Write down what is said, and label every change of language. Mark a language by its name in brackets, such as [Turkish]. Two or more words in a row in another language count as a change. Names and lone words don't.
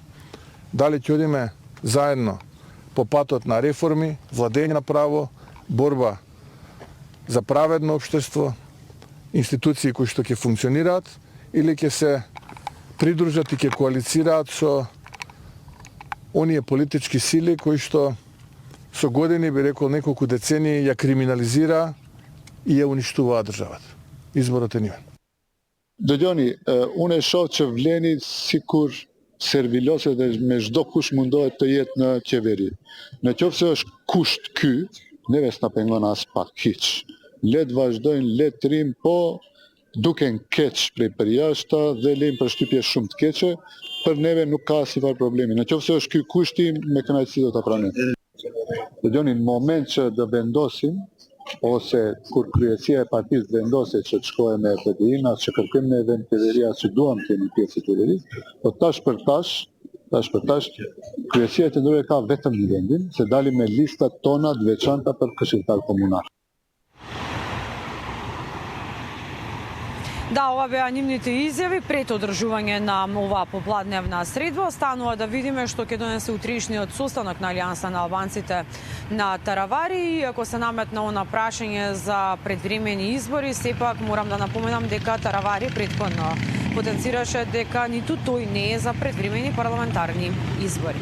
[Macedonian] Дали ќе одиме заедно по патот на реформи, владење на право, борба за праведно општество, институции кои што ќе функционираат, или ќе се придружат и ќе коалицираат со оние политички сили кои што со години, би рекол неколку децении, ја криминализира и ја уништуваа државата. Изборот е нивен. [Albanian] Dëgjoni, unë shoh që vlen sikur servilosen, dhe më zor kush mundohet të jetë në qeveri. Në qoftë se është kusht ky, neve s'na pengon as pak hiç. Le të vazhdojnë, le të rrim, po duken keq prej përjashta dhe lejmë përshtypje shumë të keqe, për neve nuk ka asnjëfar problemi. Në qoftë se është ky kushti, me kënaqësi do ta pranojmë. Dëgjoni, në moment që do vendosim, ose kur kryesia e partisë vendoset që të shkojë me PDI-n, as që kërkojmë në event qeveria, që duam të jemi pjesë e qeverisë, po tash për tash, kryesia e të ndërë ka vetëm një vendin, se dalim me listat tona të veçanta për këshilltar komunar. [Macedonian] Да, ова беа нивните изјави пред одржување на оваа попладневна средба. Останува да видиме што ќе донесе утрешниот состанок на Алијанса на албанците на таравари. И ако се наметна она прашање за предвремени избори, сепак морам да напоменам дека таравари претходно потенцираше дека ниту тој не е за предвремени парламентарни избори.